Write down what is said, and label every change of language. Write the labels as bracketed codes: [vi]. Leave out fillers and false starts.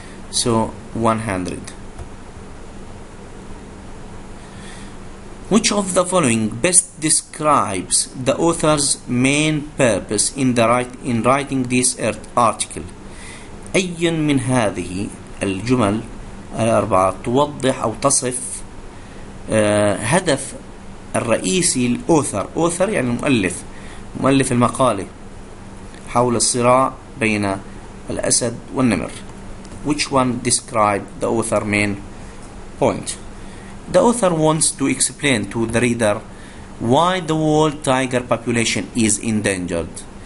[en] So 100. Which of the following best describes the author's main purpose in writing this article? [ar] أي من هذه الجمل الأربعة توضح أو تصف هدف الرئيسي الأوثر. أوثر يعني مؤلف المقالة حول الصراع بين الأسد والنمر. [en] Which one describe the author main point? The author wants to explain to the reader why the world tiger population is endangered.